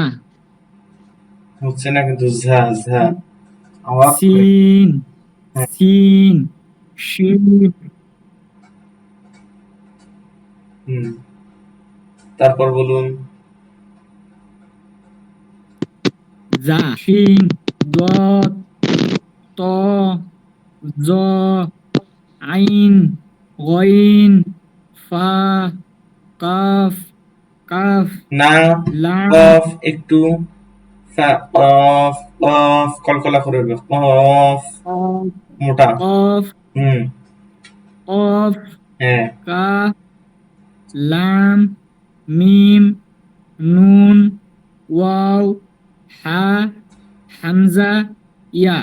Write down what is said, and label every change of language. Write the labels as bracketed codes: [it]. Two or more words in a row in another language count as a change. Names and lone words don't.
[bn] হচ্ছে না কিন্তু। ঝা, ঝা, আওয়াজ করে। [ar] সিন, [bn] হ্যাঁ, [ar] سين، شين, [bn] হুম, তারপর বলুন [ar] زاي، شين, ضاد، طاء، ظاء، عين، غين, فاء، قاف، قاف, [bn] না। [ar] লাম, [bn] কফ একটু, অফ, অফ কলকলা করে বলবে। অফ, [ar] কফ, [bn] মোটা। [ar] কফ, হুম, কফ, [bn] হ্যাঁ, [ar] كاف، لام، ميم، نون، واو، هاء، همزة، ياء.